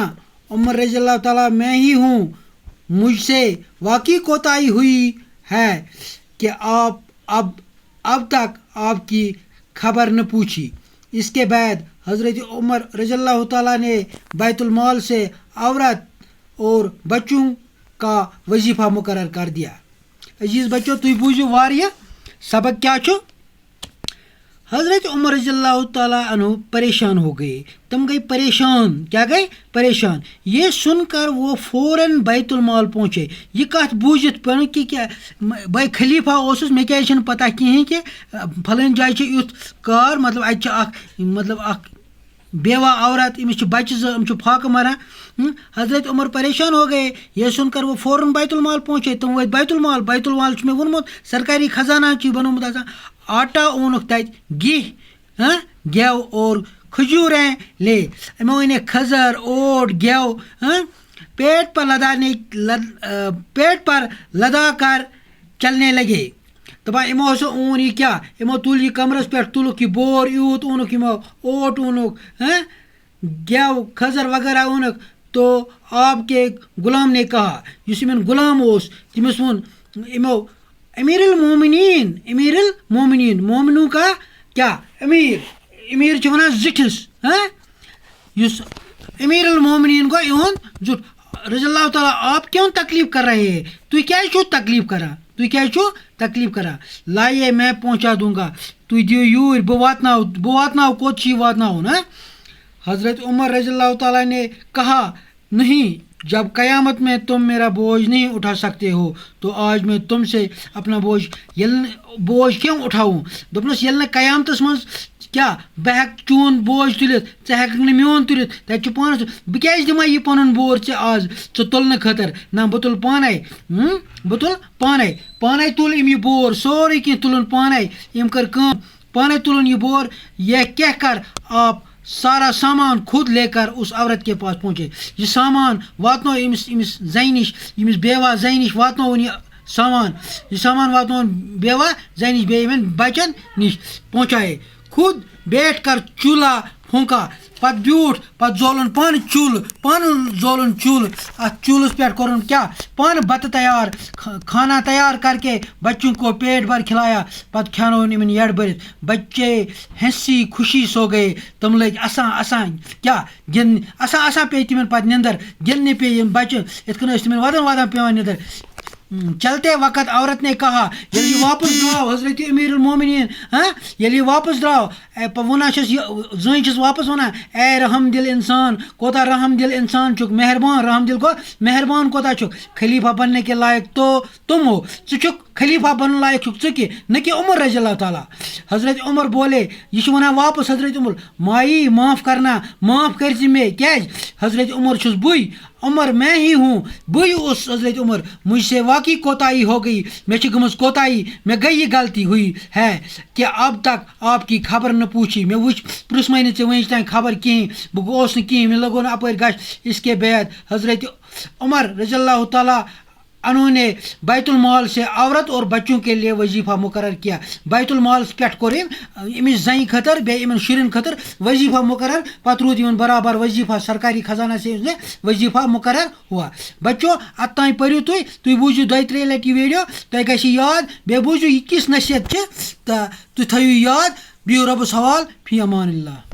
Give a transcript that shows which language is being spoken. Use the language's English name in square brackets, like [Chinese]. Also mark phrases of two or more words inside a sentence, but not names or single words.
[Urdu] عمر رضی اللہ تعالیٰ میں ہی ہوں. مجھ سے واقعی کوتاہی ہوئی ہے کہ آپ اب تک آپ کی خبر نہ پوچھی. اس کے بعد حضرت عمر رضی اللہ تعالیٰ نے بیت المال سے عورت اور بچوں کا وظیفہ مقرر کر دیا. عزیز بچوں، [Kashmiri] تُہۍ بوٗزِو واریاہ سبق کیا چھُ. [Urdu] حضرت عمر رضی اللہ تعالیٰ عنہ پریشان ہو گئے. [Kashmiri] تم گئی پریشان. کیا گئی؟ پریشان. [Urdu] یہ سن کر وہ فوراً بیت المال پہنچے. [Kashmiri] یہ کت بوٗزِتھ پن کہ کیا بھائی خلیفہ اوسُس، مےٚ کیازِ چھنہٕ پتہ کِہیٖنۍ کہ پھلٲنۍ جایہِ چھِ یُتھ کار، مطلب اتہِ چھِ اکھ بیوا عورت، أمِس چھِ بچہِ زٕ، یِم چھِ پھاکہٕ مران. [Urdu] حضرت عمر پریشان ہو گئے. یہ سن کر وہ فوراً بیت المال پہنچے. [Kashmiri] تم وٲتۍ بیت المال چھُ مےٚ ووٚنمُت سرکاری خزانہ چھُ بنومُت آسان. [Urdu] آٹا [Kashmiri] اونُکھ تَتہِ، [Urdu] گٮ۪و اور کھجوریں لے. [Kashmiri] یِمو أنِکھ کھٔزٕر، اوٹ، گٮ۪و. [Urdu] پیٹ پر لدا کر چلنے لگے. [Kashmiri] دپان یِمو ہسا اون یہِ کیٛاہ؟ یِمو تُل یہِ کمرس پٮ۪ٹھ، تُلُکھ یہِ بور یوٗت اونُکھ یِمو، اوٹ اونُکھ، گٮ۪و کھٔزٕر وغیرہ اونُکھ. [Urdu] تو آپ کے غلام نے کہا، [Kashmiri] یُس یِمن غلام اوس تٔمِس ووٚن یِمو، [Urdu] امیر المومنین، مومنوں کا کیا امیر [Kashmiri] چھِ وَنان زِٹھِس. یُس امیر المومنین گوٚو یِہُنٛد زیُٹھ. [Urdu] رضی اللہ تعالیٰ، آپ کیوں تکلیف کر رہے ہیں؟ [Kashmiri] تُہۍ کیٛازِ چھُو تکلیف کران؟ [Urdu] لائیے میں پہنچا دوں گا. [Kashmiri] تُہۍ دِیِو یوٗرۍ، بہٕ واتناو. کوٚت چھِ یہِ واتناوُن؟ [Urdu] حضرت عمر رضی اللہ تعالیٰ نے کہا، نہیں، جب قیامت میں تم میرا بوجھ نہیں اٹھا سکتے ہو تو آج میں تم سے اپنا بوجھ کیوں اٹھاؤں؟ [Kashmiri] دوٚپنَس ییٚلہِ نہٕ قیامتس منٛز کیٛاہ بہٕ ہٮ۪کہٕ چون بوجھ تُلِتھ، ژٕ ہٮ۪ککھ نہٕ میون تُلِتھ. تَتہِ چھُ پانَس بہٕ کیٛازِ دِمے یہِ پَنُن بور ژےٚ آز ژٕ تُلنہٕ خٲطرٕ؟ نہ، بہٕ تُلہٕ پانے تُل أمۍ یہِ بور، سورُے کینٛہہ تُلُن پانے. أمۍ کٔر کٲم، پانے تُلُن یہِ بور. [Urdu] یہ کہہ کر آپ سارا سامان خود لے کر اس عورت کے پاس پہنچے. [Kashmiri] یہ سامان واتنو أمِس زنہِ نِش، ییٚمِس بیوا زنہِ نِش واتنووُن یہِ سامان واتنووُن بیوا زنہِ نِش، بیٚیہِ یِمن بچن نِش پہنچائے. [Urdu] خود بیٹھ کر چولہا پھونکا. [Kashmiri] پتہٕ بیوٗٹھ، پتہٕ زولُن پانہٕ زولُن چولہٕ. اتھ چولہس پٮ۪ٹھ کوٚرُن کیٛاہ؟ پانہٕ بتہٕ تیار، [Urdu] کھانا تیار کر کے بچوں کو پیٹ بھر کھلایا. [Kashmiri] پتہٕ کھیٛانووُن یِمن یڈ بٔرِتھ. [Urdu] بچے ہنسی خوشی سو گئے. [Kashmiri] تِم لٔگۍ اسان کیٛاہ گِنٛدنہِ. اسان پیٚیہِ تِمن پتہٕ نِندٕر، گِنٛدنہِ پیٚیہِ یِم بچہِ. یِتھ کٔنۍ ٲسۍ تِمن وَدان پیٚوان نِندٕر. [Urdu] چلتے وقت عورت نے کہا [Kashmiri] ییٚلہِ یہِ واپس درٛاو حضرت امیر المومنین ییٚلہِ یہِ واپس درٛاو وَنان چھس یہِ زٔنۍ چھس واپس وَنان اے رحم دِل اِنسان کوتاہ رحم دِل اِنسان چھُکھ مہربان رحم دِل گوٚو مہربان کوتاہ چھُکھ [Urdu] خلیفہ بننے کے لائق تو تم ہو [Kashmiri] ژٕ چھُکھ خلیفہ [Urdu] بننے لائق [Kashmiri] چھُکھ ژٕ کہِ نہ کہ عمر رضی اللہ تعالیٰ [Urdu] حضرت عمر بولے [Kashmiri] یہِ چھُ وَنان واپس [Urdu] حضرت عمر مائی معاف کرنا [Kashmiri] معاف کر ژٕ مےٚ کیٛازِ حضرت عمر چھُس بٕے [Urdu] عمر میں ہی ہوں [Kashmiri] بٕے اوس حضرت عمر [Urdu] مجھ سے واقعی کوتاہی ہو گئی [Kashmiri] مےٚ چھِ گٔمٕژ کوتاہی مےٚ گٔے [Urdu] یہ غلطی ہوئی ہے کہ اب تک آپ کی خبر نہ پوچھی [Kashmiri] مےٚ وٕچھ پرٛژھمَے نہٕ ژےٚ وٕنیُک تانۍ خبر کِہیٖنۍ بہٕ گوس نہٕ کِہیٖنۍ مےٚ لوٚگو نہٕ اَپٲرۍ گژھِ [Urdu] اس کے بعد حضرت عمر رضی اللہ تعالیٰ انہوں نے بیت المال سے عورت اور بچوں کے لیے وظیفہ مقرر کیا [Kashmiri] بیت المال پٮ۪ٹھ کوٚر أمۍ أمِس زَنہِ خٲطرٕ بیٚیہِ یِمن شُرٮ۪ن خٲطرٕ وظیفہ مقرر پتہٕ روٗد یِمن برابر وظیفہ [Urdu] سرکاری خزانہ سے وظیفہ مقرر ہوا [Kashmiri] بچو اتانۍ پٔرِو تُہۍ بوٗزِو 2-3 لٹہِ یہِ ویڈیو تۄہہِ گژھِ یاد بیٚیہِ بوٗزِو یہِ کِژھ نصیحت چھِ تہٕ تُہۍ تھٲیِو یاد بِہِو رۄبَس حوال [Arabic] فی امان اللہ